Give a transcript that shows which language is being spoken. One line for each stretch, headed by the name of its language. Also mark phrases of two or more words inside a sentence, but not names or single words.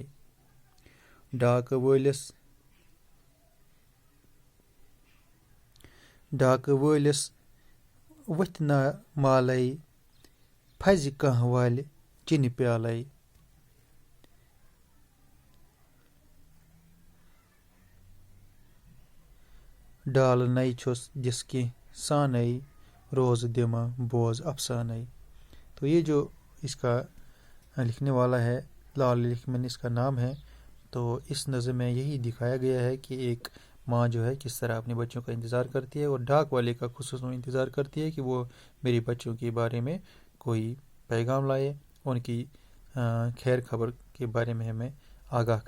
Kashmiri: ڈاکہٕ وٲلِس ؤتھۍ نا مالے پھزِ کانٛہہ والہِ چِنہِ پیالے. ڈالہٕ نَے چھُس دِس کینٛہہ سانے روزٕ دِما بوز افسانے.
Urdu: تو یہ جو اس کا لکھنے والا ہے لال لکھمن اس کا نام ہے. تو اس نظم میں یہی دکھایا گیا ہے کہ ایک ماں جو ہے کس طرح اپنے بچوں کا انتظار کرتی ہے اور ڈاک والے کا خصوصاً انتظار کرتی ہے کہ وہ میری بچوں کے بارے میں کوئی پیغام لائے ان کی خیر خبر کے بارے میں ہمیں آگاہ کرے.